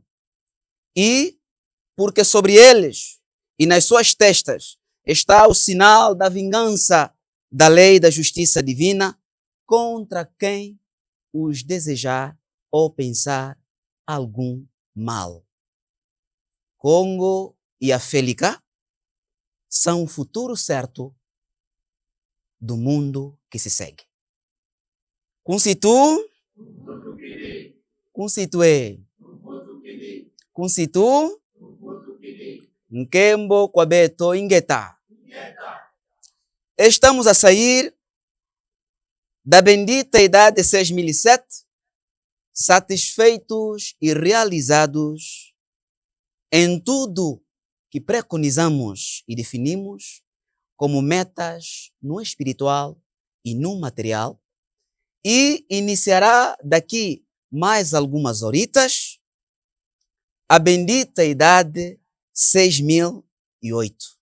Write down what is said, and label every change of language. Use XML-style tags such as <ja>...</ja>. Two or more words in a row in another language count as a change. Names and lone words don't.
<pt>E porque sobre eles e nas suas testas está o sinal da vingança da lei da justiça divina contra quem os desejar ou pensar algum mal. Congo e África são o futuro certo do mundo que se segue.</pt> <kg>Constitu, constitue, constitu, nkembo kwabeto ingeta.</kg> <pt>Estamos a sair da bendita idade 6007, satisfeitos e realizados em tudo que preconizamos e definimos como metas no espiritual e no material, e iniciará daqui mais algumas horitas a bendita idade 6008.</pt>